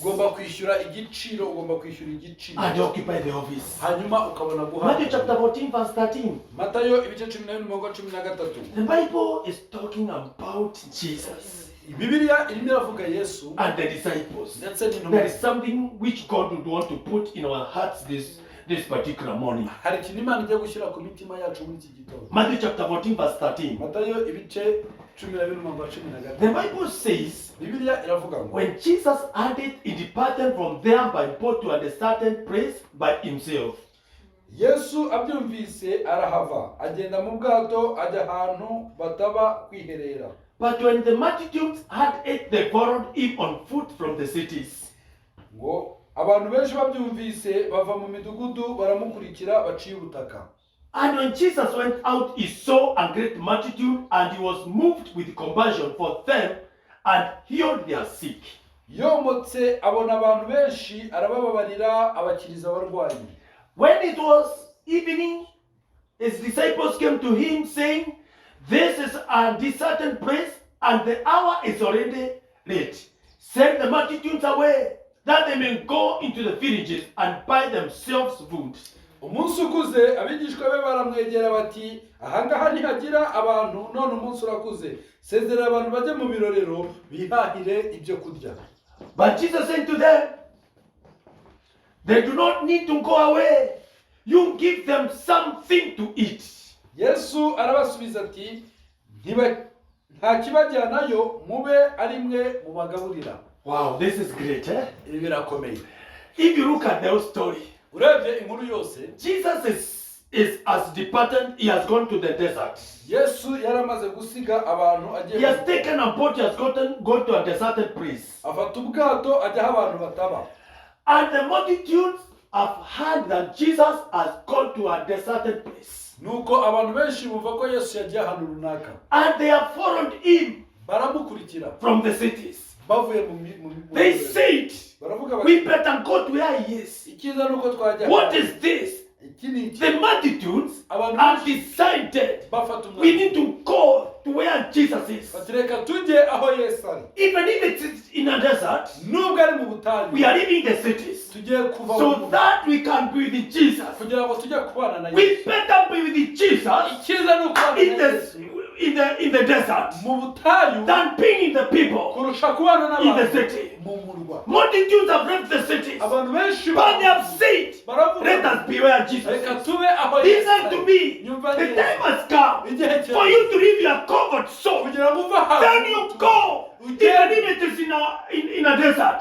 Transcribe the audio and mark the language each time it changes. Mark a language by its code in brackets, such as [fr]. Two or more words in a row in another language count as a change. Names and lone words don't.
[rw] ugomba kwishyura igiciro ugomba kwishyura igiciro [en] And occupy the office. [rw] hanyuma ukabona Matthew guhabwa [en] chapter 14, verse 13. [rw] Matayo ibice 14:13 [en] The Bible is talking about Jesus [rw] Bibiliya irimo iravuga Yesu [en] and the disciples. [rw] ndetse [en] There [rw] n'intumwa [en] is something which God would want to put in our hearts this particular morning. [rw] hari ikintu Imana igiye gushyira ku mitima yacu muri iki gitondo [en] Matthew chapter 14, verse 13. [rw] Matayo ibice 12:13 [en] The Bible says, [rw] Bibiliya iravuga ngo [en] when Jesus added, he departed from there by boat to a certain place by himself. [rw] Yesu abyumvise arahava agenda mu bwato ajya ahantu bataba kwiherera [en] But when the multitudes had ate, they followed him on foot from the cities. [rw] ngo abantu benshi babyumvise bava mu midugudu baramukurikira baciye ubutaka [en] And when Jesus went out, he saw a great multitude, and he was moved with compassion for them and healed their sick. [rw] yomotse abona abantu benshi arabababarira abakiriza abarwayi [en] When it was evening, his disciples came to him, saying, "This is a certain place, and the hour is already late. Send the multitudes away, that they may go into the villages and buy themselves food." [rw] umunsi ukuze abigishwa be baramwegera bati ahangaha ntihagira abantu none umunsi urakuze sezerera abantu bajye mu birorero bihahire ibyo kurya [en] But Jesus said to them, "They do not need to go away. You give them something to eat." [rw] Yesu arabasubiza ati nta kibajyanayo mube ari mwe mubagaburira [en] Wow, this is great, eh? [rw] ibi birakomeye [en] If you look at the whole story, [rw] urebye inkuru yose [en] Jesus is as departed, he has gone to the desert. [rw] Yesu yaramaze gusiga abantu [en] He [rw] agiye [en] has taken a boat, he has gone to a deserted place. [rw] afata ubwato ajya aho abantu bataba [en] And the multitudes have heard that Jesus has gone to a deserted place. [rw] nuko abantu benshi bumva ko Yesu yagiye ahantu runaka [en] And they have followed him [rw] baramukurikira [en] from the cities. [rw] bavuye [en] They said, [rw] baravuga bati [en] "We better go to where he is." [rw] icyiza nuko twajya [en] What is this? [rw] iki ni iki [en] The multitudes [rw] abantu [en] have [rw] benshi [en] decided [rw] bafata [en] we [rw] umwanzuro [en] need to go to where Jesus is. [rw] bati reka tujye aho Yesu ari [en] Even if it is in a desert, [rw] nubwo ari mu butayu [en] we are leaving the cities [rw] tugiye kuva [en] so that we can be with Jesus. [rw] kugira ngo tujye kubana na [en] We [rw] Yesu [en] better be with Jesus [rw] icyiza ni ukubana [en] in [rw] na Yesu [en] in the desert [rw] mu butayu [en] than being in the people [rw] kurusha kubana [en] in the [rw] n'abantu [en] city. [rw] mu murwa [en] Multitudes have left the cities, [rw] abantu benshi [en] but they have said, [rw] baravuga [en] "Let us be where Jesus [rw] reka [en] is." [rw] tube aho [en] Listen to me. [rw] nyumva [en] The [rw] neza [en] time has come [rw] igihe [en] for [rw] cyawe [en] you to leave your comfort zone. [rw] kugira ngo uve ahantu [en] Then you go. Even if it is in a desert,